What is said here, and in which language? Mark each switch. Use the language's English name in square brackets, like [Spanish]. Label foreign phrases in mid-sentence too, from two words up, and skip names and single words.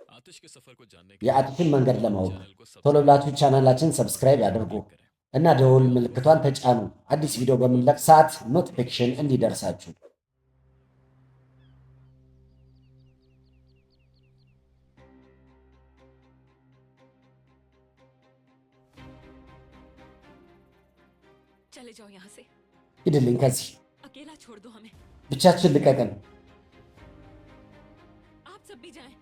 [Amharic] የአቲሽን መንገድ ለማወቅ ቶሎ ብላችሁ ቻናላችን ሰብስክራይብ ያድርጉ እና ደወል ምልክቷን ተጫኑ። አዲስ ቪዲዮ በምንለቅ ሰዓት ኖቲፊኬሽን እንዲደርሳችሁ። [Hindi] चले जाओ यहाँ से [Amharic] ሂድልኝ ከዚህ [Hindi] अकेला छोड़ दो हमें [Amharic] ብቻችን ልቀቀን [Hindi] आप सब भी जाएं